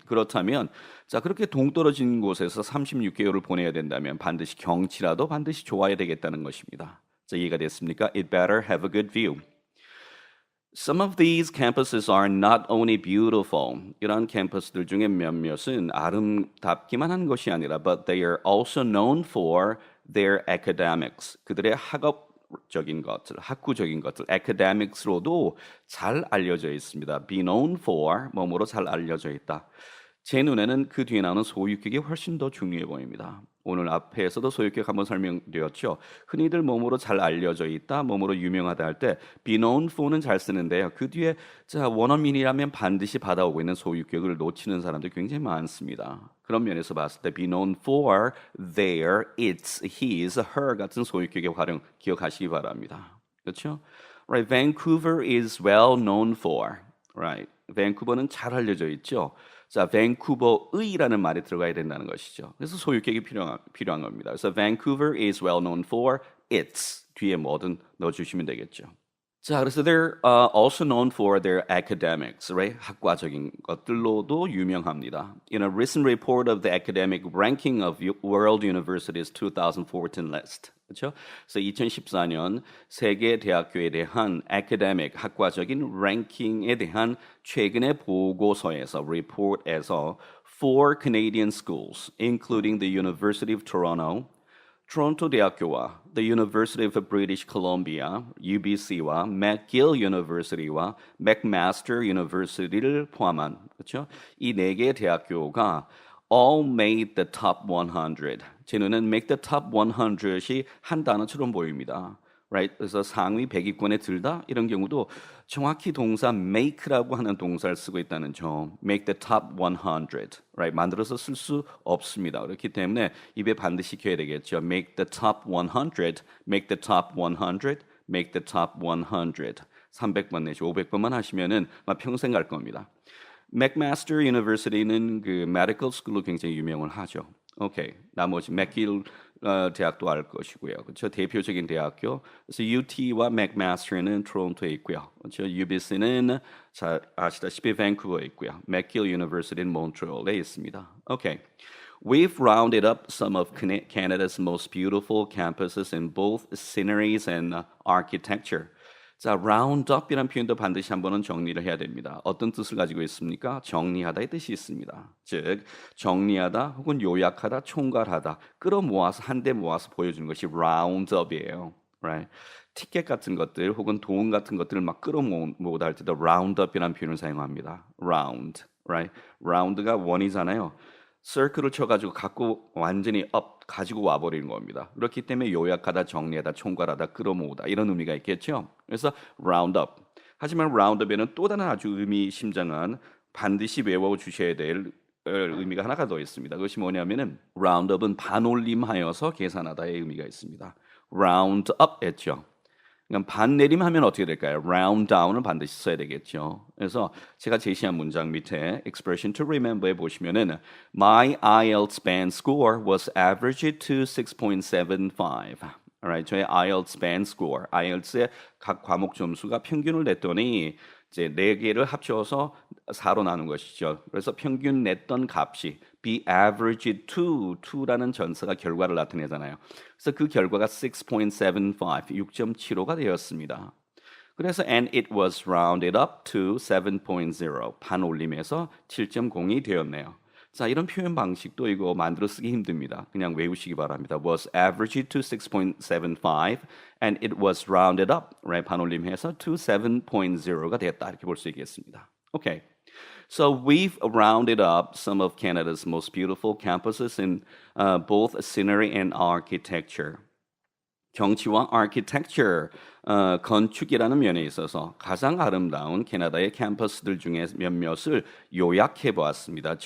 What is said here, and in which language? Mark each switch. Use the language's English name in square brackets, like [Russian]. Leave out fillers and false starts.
[Korean] 그렇다면 자, 그렇게 동떨어진 곳에서 36개월을 보내야 된다면 반드시 경치라도 반드시 좋아야 되겠다는 것입니다. 자, 이해가 됐습니까? It better have a good view. [English] Some of these campuses are not only beautiful. [Korean] 이런 캠퍼스들 중에 몇몇은 아름답기만 한 것이 아니라 but they are also known for their academics. 그들의 학업적인 것들, 학구적인 것들, academics로도 잘 알려져 있습니다. be known for 뭐뭐로 잘 알려져 있다. 제 눈에는 그 뒤에 나오는 소유격이 훨씬 더 중요해 보입니다. 오늘 앞에서도 소유격 한번 설명드렸죠. 흔히들 몸으로 잘 알려져 있다, 몸으로 유명하다 할 때 be known for는 잘 쓰는데요. 그 뒤에 자 원어민이라면 반드시 받아오고 있는 소유격을 놓치는 사람들이 굉장히 많습니다. 그런 면에서 봤을 때 be known for their, its, his, her 같은 소유격의 활용 기억하시기 바랍니다. 그렇죠? [English] Right, Vancouver is well known for. [Korean] Right, 밴쿠버는 잘 알려져 있죠. 자, 밴쿠버의라는 말이 들어가야 된다는 것이죠. 그래서 소유격이 필요한 겁니다. [English] 그래서 Vancouver is well known for its 뒤에 뭐든 넣어주시면 되겠죠. 자, 그래서 they're also known for their academics, right? [Korean] 학과적인 것들로도 유명합니다. [English] In a recent report of the academic ranking of World Universities 2014 list, 그렇죠? [Korean] 그래서 2014년 세계 대학교에 대한 academic 학과적인 랭킹에 대한 최근의 보고서에서 report에서 four Canadian schools, including the University of Toronto, 토론토 대학교와 The University of British Columbia (UBC와) McGill University와 McMaster University를 포함한 그렇죠? [English] 이 네 개의 대학교가 all made the top 100. [Korean] 제 눈엔 make the top 100이 한 단어처럼 보입니다. [English] Right? [Korean] 그래서 상위 100위권에 들다 이런 경우도 정확히 동사 make라고 하는 동사를 쓰고 있다는 점. [English] make the top 100. Right? [Korean] 만들어서 쓸 수 없습니다. 그렇기 때문에 입에 반드시 켜야 되겠죠. [English] make the top 100, make the top 100, make the top 100. [Korean] 300번 내지 500번만 하시면은 평생 갈 겁니다. McMaster University는 그 medical school로 굉장히 유명을 하죠. 오케이. 나머지 맥길 대학도 알 것이고요. 그렇죠? 대표적인 대학교. 그래서 UT와 McMaster는 토론토에 있고요. 그렇죠? UBC는 잘 아시다시피 밴쿠버에 있고요. 맥길 University는 몬트리올에 있습니다. 오케이. [English] We've rounded up some of Canada's most beautiful campuses in both sceneries and architecture. [Korean] 자, round up이라는 표현도 반드시 한 번은 정리를 해야 됩니다. 어떤 뜻을 가지고 있습니까? 정리하다의 뜻이 있습니다. 즉, 정리하다 혹은 요약하다, 총괄하다, 끌어모아서 한데 모아서 보여주는 것이 round up이에요. [English] Right? [Korean] 티켓 같은 것들 혹은 돈 같은 것들을 막 끌어모으다 할 때도 round up이라는 표현을 사용합니다. [English] round, right? [Korean] round가 원이잖아요. circle을 쳐가지고 갖고 완전히 up 가지고 와버리는 겁니다. 그렇기 때문에 요약하다, 정리하다, 총괄하다, 끌어모으다 이런 의미가 있겠죠. 그래서 round up. 하지만 round up에는 또 다른 아주 의미심장한 반드시 외워주셔야 될 의미가 하나가 더 있습니다. 그것이 뭐냐면은 round up은 반올림하여서 계산하다의 의미가 있습니다. round up 했죠. 그럼 반내림하면 어떻게 될까요? round down을 반드시 써야 되겠죠. [English] 그래서 제가 제시한 문장 밑에 expression to remember에 보시면은 my IELTS band score was average to 6.75. [Korean] Alright, 저의 IELTS band score, IELTS의 각 과목 점수가 평균을 냈더니 이제 네 개를 합쳐서 4로 나눈 것이죠. 그래서 평균 냈던 값이 be average to라는 전사가 결과를 나타내잖아요. 그래서 그 결과가 6.75, 6.75가 되었습니다. [English] 그래서 and it was rounded up to 7.0, 반올림해서 7.0이 되었네요. [Korean] 자, 이런 표현 방식도 이거 만들어 쓰기 힘듭니다. 그냥 외우시기 바랍니다. [English] was averaged to 6.75 and it was rounded up, right? [Korean] 반올림해서 to 7.0가 됐다. 이렇게 볼 수 있겠습니다. [English] Okay. So we've rounded up some of Canada's most beautiful campuses in both scenery and architecture. [Korean] 경치와 architecture, 건축이라는 면에 있어서 가장 아름다운 캐나다의 캠퍼스들 중에 몇몇을 요약해 보았습니다.